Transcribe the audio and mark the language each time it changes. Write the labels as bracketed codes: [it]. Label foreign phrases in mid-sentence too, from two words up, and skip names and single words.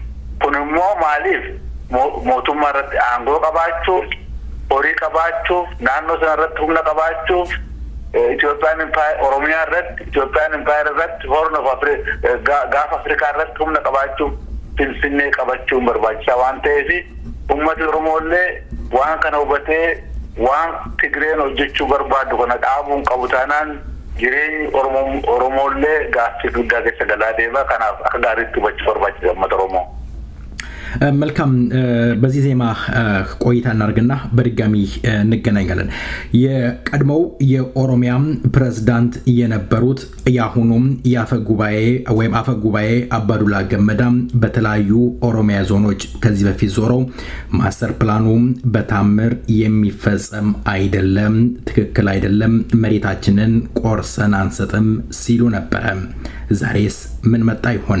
[om] Kun immoo maaliif mootummaa irratti aangoo qabaachuuf, horii qabaachuuf, naannoo sana irratti humna qabaachuuf, Itoophiyaan impaayera Oromiyaa irratti, Itoophiyaan impaayera irratti, Horn of Africa gaafa Afrikaa irratti humna qabaachuuf Finfinnee qabachuun barbaachisaa waan ta'eef uummati Oromoo illee waan kana hubatee waan Tigreen hojjechuu barbaadu kana dhaabuun qabu taanaan jireenyi Oromoo illee gaaffii guddaa keessa galaa deema. Kanaaf akka gaariitti hubachuu barbaachisa uummata Oromoo. [am] መልካም በዚህ ዜማ ቆይታ እናርግና በድጋሚ እንገናኛለን። የቀድሞው የኦሮሚያ ፕሬዝዳንት የነበሩት ያሁኑም ያፈጉባኤ ወይም አፈጉባኤ አባዱላ ገመዳ በተለያዩ ኦሮሚያ ዞኖች ከዚህ በፊት ዞረው ማስተር ፕላኑ በታምር የሚፈጸም አይደለም፣ ትክክል አይደለም፣ መሬታችንን ቆርሰን አንሰጥም ሲሉ ነበር። ዛሬስ ምን መጣ ይሆን?